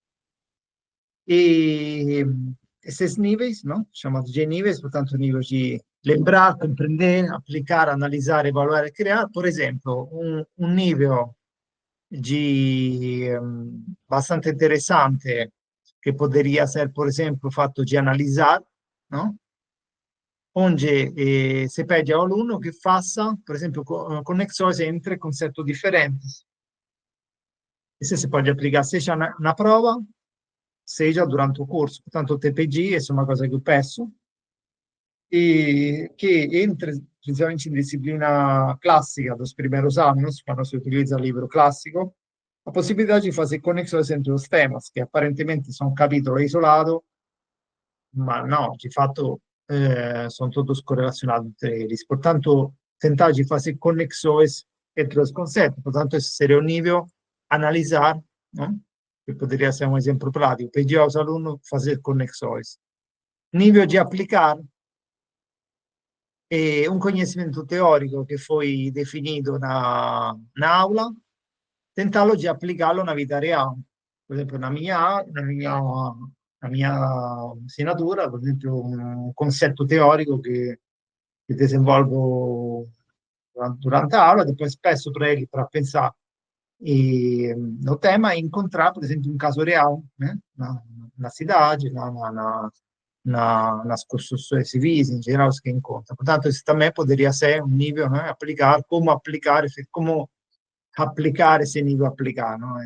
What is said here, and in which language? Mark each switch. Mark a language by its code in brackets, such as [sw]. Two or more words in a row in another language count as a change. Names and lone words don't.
[pt] E esses níveis, não? Chamados de níveis, portanto, nível de lembrar, compreender, aplicar, analisar, evaluar e criar. Por exemplo, um nível bastante interessante, che poderia ser, por exemplo, o [it] fatto di [pt] analisar, no? Onde se pede ao aluno que faça, por exemplo, conexões entre conceitos diferentes. Isso se pode aplicar seja na prova, seja durante o curso. Portanto, o TPG, essa é uma coisa que eu peço, e que entre, principalmente em disciplina classica dos primeiros anos, quando [it] si utilizza il libro classico, [pt] a possibilidade de fazer conexões entre os temas, que aparentemente são um capítulo isolado, mas não, de fato são todos correlacionados entre eles. Portanto, tentar de fazer conexões entre os conceitos. Portanto, esse seria o nível analisar, né? Que poderia ser um exemplo prático. Pedir aos alunos fazer conexões. Nível de aplicar é um conhecimento teórico que foi definido na aula, tentá-lo de aplicá-lo na vida real. Por exemplo, na minha assinatura, por exemplo, um [it] concetto teorico che [pt] desenvolvo durante a aula, depois peço para ele para pensar no tema e encontrar, por exemplo, um caso real, né? Na cidade, nas construções civis, em geral, que encontra. Portanto, isso também poderia ser um nível, né? Como aplicar esse nível aplicar, não?